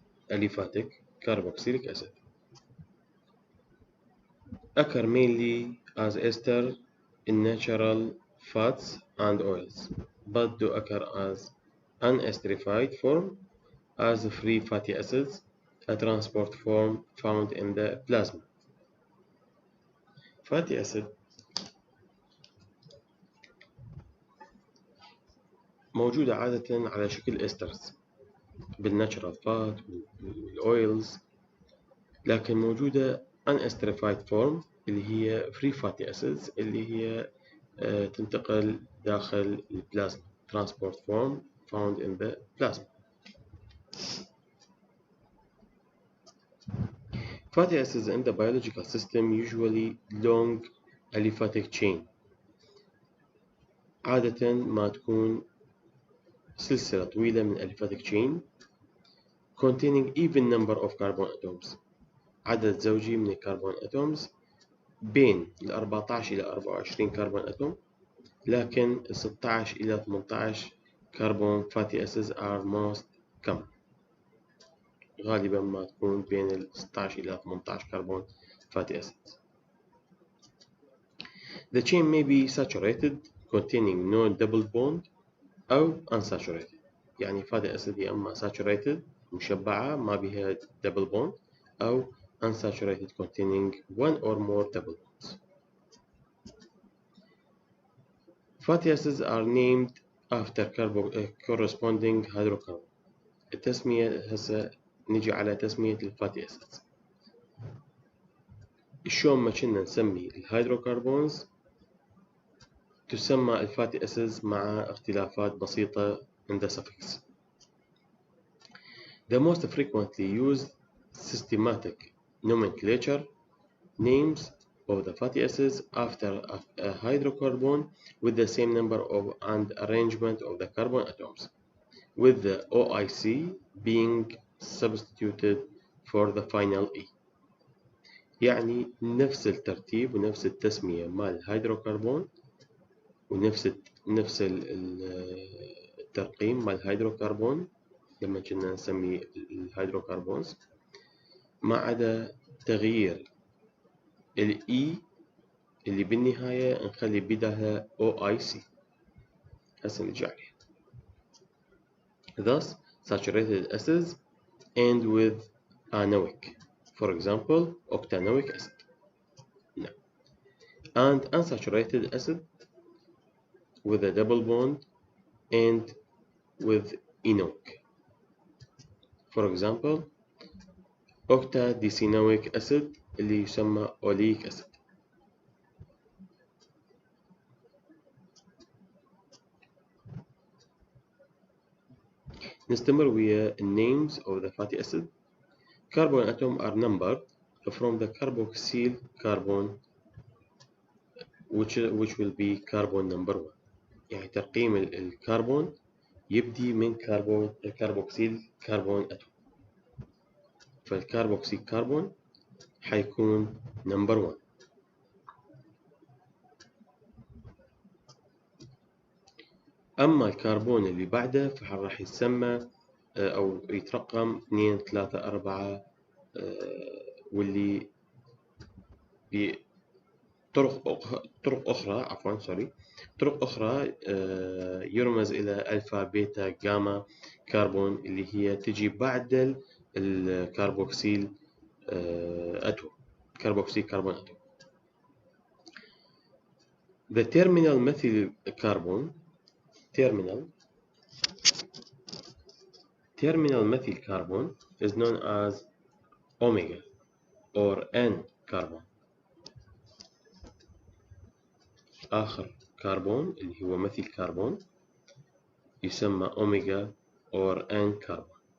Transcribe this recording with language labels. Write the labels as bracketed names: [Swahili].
[English] Aliphatic carboxylic acid occur mainly as ester in natural fats and oils, but do occur as unesterified form as free fatty acids, a transport form found in the plasma. [Arabic] Fatty acid موجودة عادة على شكل استرز بالناتشرال فات والاويلز، لكن موجودة unesterified form اللي هي free fatty acids اللي هي تنتقل داخل البلازما [English] transport form found in the plasma. Fatty acids in the biological system usually long aliphatic chain، [Arabic] عادة ما تكون سلسلة طويلة من [English] aliphatic chain containing even number of carbon atoms، [Arabic] عدد زوجي من الكربون [English] atoms [Arabic] بين ال 14 إلى 24 كربون أتوم، لكن ال 16 إلى 18 كربون [English] fatty acids are most common. [Arabic] غالبا ما تكون بين ال 16 إلى 18 كربون fatty acids. [English] The chain may be saturated containing no double bond أو unsaturated، [Arabic] يعني fatty acid يا أما saturated مشبعة ما بها [English] double bond أو unsaturated containing one or more double bonds. Fatty acids are named after corresponding hydrocarbon. [Arabic] التسمية هسه نجي على تسمية الفاتي acids. شلون ما كنا نسمي الهيدروكربونز تسمى الفاتي acids مع اختلافات بسيطة [English] in the suffix. The most frequently used systematic nomenclature names of the fatty acids after a hydrocarbon with the same number of and arrangement of the carbon atoms, with the OIC being substituted for the final E. [Arabic] يعني نفس الترتيب ونفس التسمية مال الهيدروكربون ونفس الترقيم مال الهيدروكربون لما كنا نسمي الهيدروكربونز، ما عدا تغيير الإي اللي بالنهاية نخلي بداها OIC. هسه نرجع عليه. [English] Thus, saturated acids end with anoic, for example, octanoic acid. No. And unsaturated acid with a double bond end with enoic. For example, octadecenoic acid [Arabic] اللي يسمى [English] oleic acid. [Arabic] نستمر ويا [English] names of the fatty acid. Carbon atom are numbered from the carboxyl carbon which will be carbon number 1. [Arabic] يعني ترقيم الكربون يبدي من الكربوكسيل كربون أتوم، فالكربوكسيل كربون حيكون number 1. أما الكربون اللي بعده فراح يتسمى أو يترقم 2 3 4 واللي طرق أخرى يرمز إلى ألفا بيتا جاما كربون اللي هي تجي بعد الكربوكسيل أتوم، كربوكسيل كربون أتوم. [English] The terminal methyl carbon terminal methyl carbon is known as omega or N carbon. [Arabic] آخر كربون اللي هو مثيل كربون يسمى أوميجا [English] or N carbon.